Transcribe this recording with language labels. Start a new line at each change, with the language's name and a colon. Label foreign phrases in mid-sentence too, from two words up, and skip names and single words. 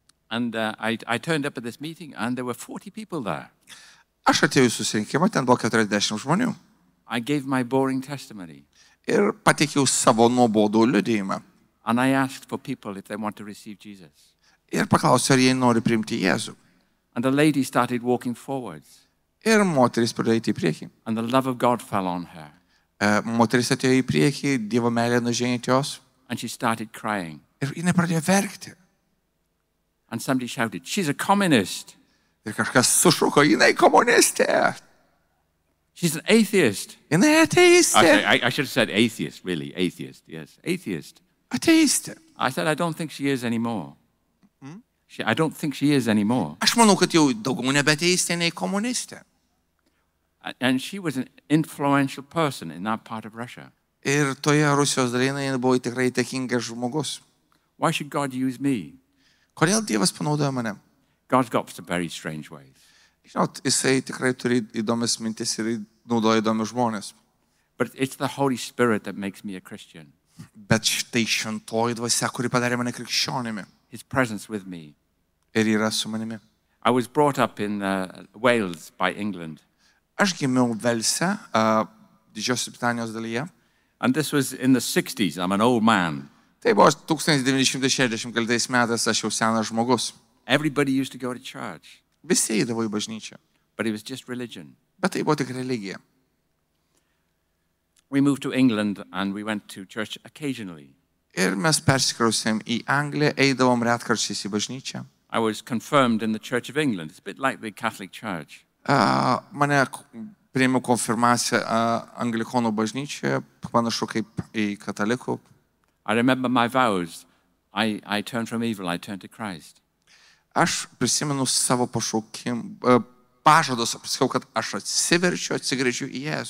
English: And I turned up at this meeting, and there were 40 people there.
Lithuanian: Aš atėjau į susirinkimą, ten buvo 40 žmonių.
English: I gave my boring testimony,
Lithuanian: Ir pateikiau savo nuobodų liudijimą.
English: and I asked for people if they want to receive Jesus.
Lithuanian: Ir paklausiau, ar jie nori priimti Jėzų.
English: And the lady started walking forwards,
Lithuanian: Ir moteris pradėjo eiti į priekį.
English: and the love of God fell on her,
Lithuanian: Moteris atėjo į priekį, Dievo meilė nužengė ant jos.
English: and she started crying.
Lithuanian: Ir jinai pradėjo verkti.
English: And somebody shouted, "She's a communist.
Lithuanian: Ir kažkas sušuko, jinai komunistė.
English: She's an atheist."
Lithuanian: Jinai ateistė.
English: I should have said atheist, really. Atheist, yes. Atheist.
Lithuanian: Ateistė.
English: I said, I don't think she is anymore. I don't think she is anymore.
Lithuanian: Aš manau, kad jau daugiau nebe ateistė, nei komunistė.
English: And she was an influential person in that part of Russia.
Lithuanian: Ir toje Rusijos dalyje jinai buvo tikrai įtakingas žmogus.
English: Why should God use me?
Lithuanian: Kodėl Dievas panaudojo mane?
English: God's got some very strange ways.
Lithuanian: Žinot, jisai tikrai turi įdomias mintis ir naudoja įdomius žmonės.
English: But it's the Holy Spirit that makes me a Christian.
Lithuanian: Bet štai šventoji dvasia, kuri padarė mane krikščionimi.
English: His presence with me.
Lithuanian: Ir yra su manimi.
English: I was brought up in Wales by England.
Lithuanian: Aš gimiau Velse, Didžiosios Britanijos dalyje.
English: And this was in the 60s. I'm an old man.
Lithuanian: Tai buvo 1960 metais, aš jau senas žmogus.
English: Everybody used to go to church,
Lithuanian: Visi eidavo į bažnyčią.
English: but it was just religion.
Lithuanian: Bet tai buvo tik religija.
English: We moved to England and we went to church occasionally.
Lithuanian: Ir mes persikrausėm į Angliją, eidavom retkarčiais į bažnyčią.
English: I was confirmed in the Church of England. It's a bit like the Catholic Church.
Lithuanian: Mane priėmiau konfirmaciją Anglikonų bažnyčioje, panašu kaip į katalikų.
English: I remember my vows. I turned from evil, I turned to Christ.
Lithuanian: Aš prisimenu savo pažadus, pasakiau, kad aš atsiverčiu, atsigręžiu į Jėzų.